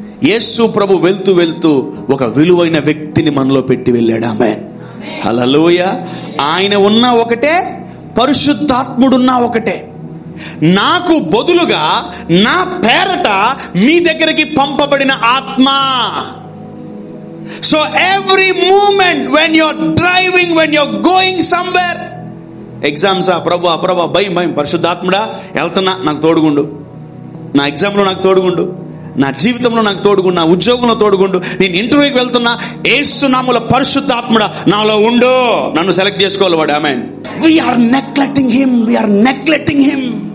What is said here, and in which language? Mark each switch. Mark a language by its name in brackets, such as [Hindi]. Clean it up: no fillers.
[Telugu] యేసు ప్రభు వెళ్తూ ఒక విలువైన వ్యక్తిని మనలో పెట్టి వెళ్ళాడు. ఆమేన్. హల్లెలూయా. ఆయన ఉన్నా ఒకటే, పరిశుద్ధాత్ముడున్నా ఒకటే. నాకు బదులుగా నా పేరట మీ దగ్గరికి పంపబడిన ఆత్మ. [English] so every moment when you're driving, when you're going somewhere, [Telugu] ఎగ్జామ్సా ప్రభా భయం. పరిశుద్ధాత్ముడా వెళ్తున్నా, నాకు తోడుగుండు. నా ఎగ్జామ్లో నాకు తోడుగుండు, నా జీవితంలో నాకు తోడుగుండు, నా ఉద్యోగంలో తోడుగుండు. నేను ఇంటర్వ్యూకి వెళ్తున్నా, యేసు నామములో పరిశుద్ధాత్ముడా నాలో ఉండు, నన్ను సెలెక్ట్ చేసుకోవాలి వాడు. [English] ఆమేన్. We're neglecting him.